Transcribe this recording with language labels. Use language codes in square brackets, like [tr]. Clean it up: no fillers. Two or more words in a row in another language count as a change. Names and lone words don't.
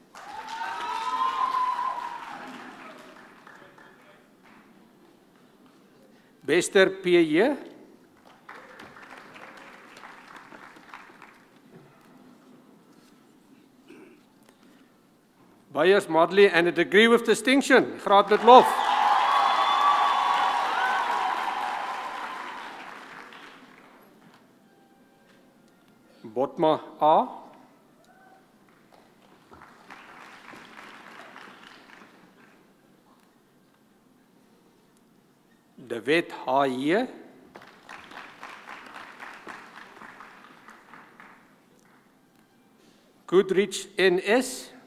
[en] Bester PJ. Beyers Modley and a degree with distinction. [af] Graad met lof. Botma A. De Wet H.J. Goodrich N.S.